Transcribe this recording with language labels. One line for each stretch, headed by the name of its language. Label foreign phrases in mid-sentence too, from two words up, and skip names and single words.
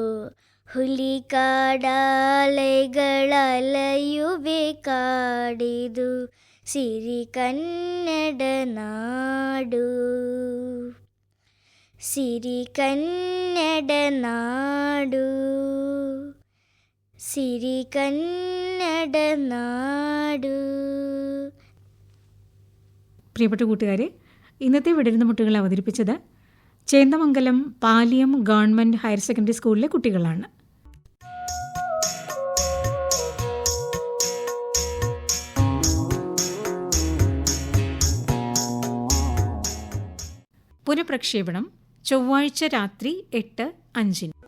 Kannada: ಹುಲಿಕಾಡಾಲೆಗಳಲೆಯುವೆ ಕಾಡಿದು ಸಿರಿ ಕನ್ನಡ ನಾಡು, ಸಿರಿ ಕನ್ನಡ ನಾಡು, ಸಿರಿ ಕನ್ನಡ ನಾಡು.
Malayalam: പ്രിയപ്പെട്ട കൂട്ടുകാരെ, ഇന്നത്തെ വിടരുന്ന മുട്ടുകൾ അവതരിപ്പിച്ചത് ചേന്ദമംഗലം പാലിയം ഗവൺമെൻറ് ഹയർ സെക്കൻഡറി സ്കൂളിലെ കുട്ടികളാണ്. പുനഃപ്രക്ഷേപണം ചൊവ്വാഴ്ച രാത്രി 8:05.